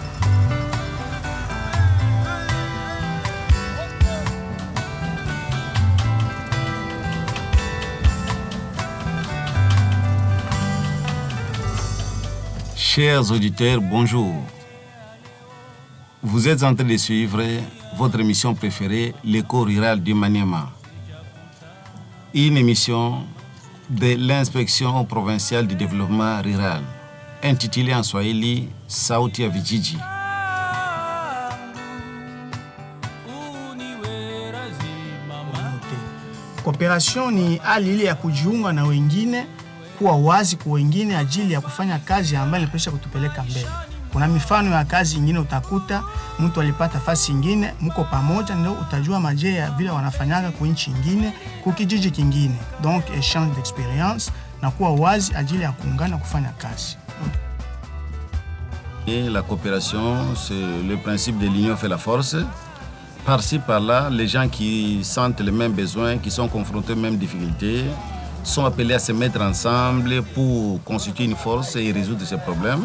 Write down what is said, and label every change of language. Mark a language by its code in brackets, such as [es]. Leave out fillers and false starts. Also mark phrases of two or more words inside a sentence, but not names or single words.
[fr] Chers auditeurs, bonjour. Vous êtes en train de suivre votre émission préférée, l'écho rural du Maniema. Une émission de l'inspection provinciale du développement rural, intitulée en Swahili Sauti ya Vijiji. [sw] Cooperation ni hali ile ya kujiunga na wengine, kuwa wazi kwa wengine ajili ya kufanya kazi ambayo inapaswa kutupeleka mbele. Kuna mifano ya kazi nyingine utakuta mtu alipata fasi nyingine, mko pamoja ndio utajua maje ya vile wanafanyaga kwa nchi nyingine, kwa kijiji kingine. [fr] Donc échange d'expérience [sw] na kuwa wazi ajili ya kuungana kufanya kazi. [fr] Et la coopération, c'est le principe de l'union fait la force. Par-ci, par-là, les gens qui sentent les mêmes besoins, qui sont confrontés aux mêmes difficultés, sont appelés à se mettre ensemble pour constituer une force et résoudre ces problèmes.